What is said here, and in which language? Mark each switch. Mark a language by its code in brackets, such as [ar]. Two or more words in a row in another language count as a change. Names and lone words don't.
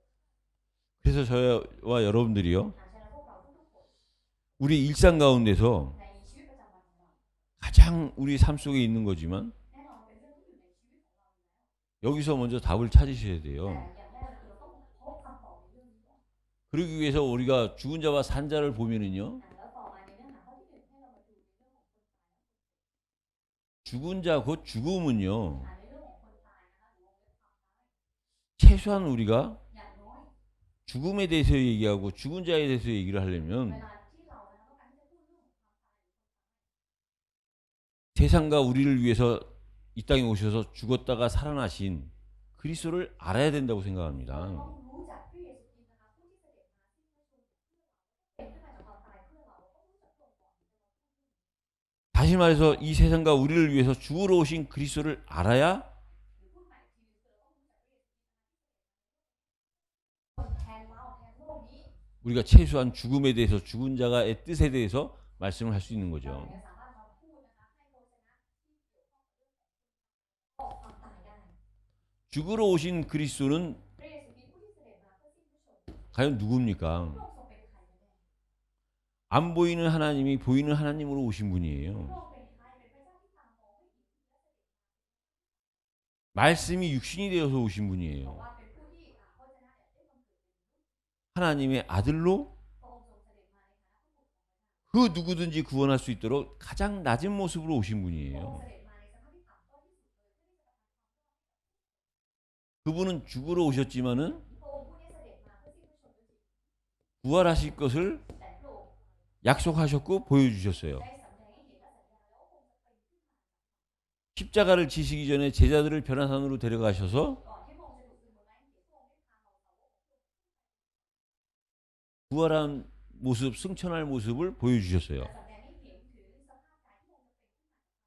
[ko] 그래서 저와 여러분들이요, [th] ฉะนั้นพวกเราทุกๆคน [ko] 우리 일상 가운데서 [th] ในชีวิตประจำวันของเรา [ko] 가장 우리 삶 속에 있는 거지만 [th] แน่นอนเป็นเรื่องที่อยู่ในชีวิตของเราอยู่แล้ว [ko] 여기서 먼저 답을 찾으셔야 [th] แต่ [ko] 돼요. [th] อย่างแรกคือเราต้องพบคำตอบในเรื่องนี้ก่อน [ko] 그러기 위해서 우리가 죽은 자와 산 자를 보면은요, [th] แล้วต่อมาในเนื้อหาข้อที่หนึ่งให้เรามาดูในเรื่องของคนตาย [ko] 죽은 자 곧 죽음은요, [th] ในเรื่องของคนตายนะคะหรือวงเล็บความตาย [ko] 최소한 우리가 [th] อย่างน้อย [ko] 죽음에 대해서 얘기하고 죽은 자에 대해서 얘기를 [th] เว [ko] 하려면 [th] ลาที่เรานะคะต้องการที่จะพูดเรื่องของความตาย [ko] 세상과 우리를 위해서 이 땅에 오셔서 죽었다가 살아나신 그리스도를 알아야 된다고 [th] เรา [ko] 생각합니다. [th] ต้องรู้จักพระเยซูคริสต์นะคะผู้ที่เสด็จมาสิ้นพระชนม์เพื่อเราเป็นขึ้นมาจากความตายเพื่อเราเราต้องรู้จักพระองค์ [ko] 말해서 이 세상과 우리를 위해서 죽으러 오신 그리스도를 알아야 [th] หรือพูดใหม่อีกทีนึงคือเราต้องรู้จักพระเยซูคนแทนเราแทนโลกนี้ [ko] 우리가 최소한 죽음에 대해서 죽은 자가의 뜻에 대해서 말씀을 할 수 있는 [th] เรา [ko] 거죠. [th] ถึงจะสามารถมาพูดนะคะให้โฆษณาที่เกี่ยวข้องกับเรื่องออกความตายได้ [ko] 죽으러 오신 그리스도는 [th] พระเยซูคริสต์ผู้ที่เสด็จมาเพื่อสิ้นพระชนม์ [ko] 과연 누굽니까? [th] พระองค์ทรงเป็นใครกันแน่ [ko] 안 보이는 하나님이 보이는 하나님으로 오신 [th] พระ [ko] 분이에요. [th] องค์เป็นใครเป็นพระเจ้าที่ตามองไม่เห็นและเสด็จ [ko] 말씀이 육신이 되어서 오신 [th] บอก [ko] 분이에요. [th] ว่าเป็นผู้ที่พระเจ้าเนี่ยได้บังเกิดเป็นมนุษย์ [ko] 하나님의 아들로 [th] พระองค์ทรงเสด็จมาในฐานะผู้บุตรของพระเจ้า [ko] 그 누구든지 구원할 수 있도록 가장 낮은 모습으로 오신 [th] พระองค์ [ko] 분이에요. [th] เสด็จมาในสภาพที่ต่ำต้อยที่สุดเลยเพื่อที่จะ [ko] 그분은 죽으러 오셨지만은 [th] พระองค์ผู้นี้เสด็จมาเพื่อสิ้นพระชนม์ก็จริง [ko] 부활하실 것을 [th] แต่พระองค์ [ko] 약속하셨고 보여주셨어요. [th] ได้สำแดงให้เห็นและสัญญาแล้วว่าพระองค์จะเป็นขึ้นมา [ko] 십자가를 지시기 전에 제자들을 변화산으로 데려가셔서 [th] ก่อนที่พระองค์จะถูกดึงบนไม้กางเขนพระองค์ได้พาเราสาวกของพระองค์ [ko] 부활한 모습, 승천할 모습을 보여주셨어요. [th] และสำแดงให้เห็นถึงสภาพกายที่พระองค์จะเป็นขึ้นมา